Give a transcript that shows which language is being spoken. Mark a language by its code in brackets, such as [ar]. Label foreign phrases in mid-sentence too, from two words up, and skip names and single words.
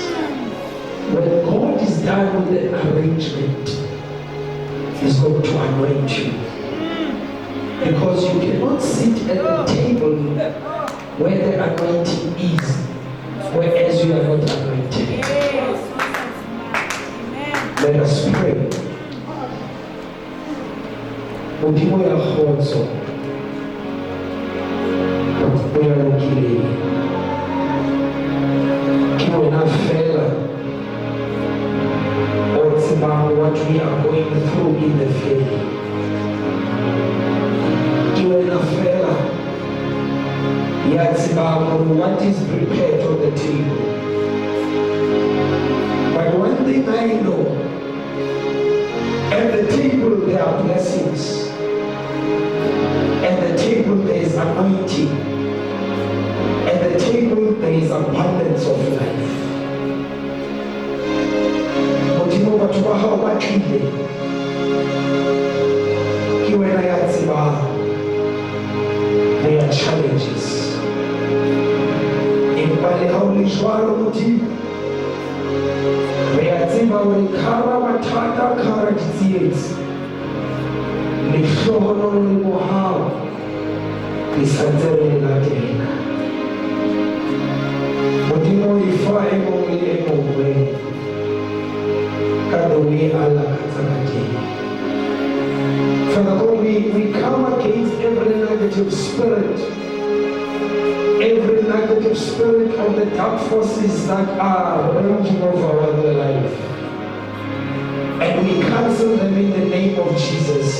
[en] When God is done with the arrangement, He's going to anoint you. Because you cannot sit at the table where the anointing is, whereas you are not anointed. Let us pray. [st] Modimo ya kgotso, o ya lokileng. Ke wena fela o tsebang [en] what we are going through in the faith. [st] Ke wena fela ya tsebang [en] what is prepared on the table. But one thing I know, at the table there are blessings. At the table there is anointing. At the table there is abundance of life. [st] Modimo batho ba hao ba tlile. Ke wena ya tsebang. [en] There are challenges. [st] Empa le ha o le jwalo Modimo, re a tseba hore khara mathata khara ditsietsi. Lehlohonolo le mohau le santse re le latela. Modimo e fa e mong le e mongwe ka moo a lakatsang ka teng. [en] Father God, we come against every negative spirit of the dark forces that are raging over our life. And we cancel them in the name of Jesus.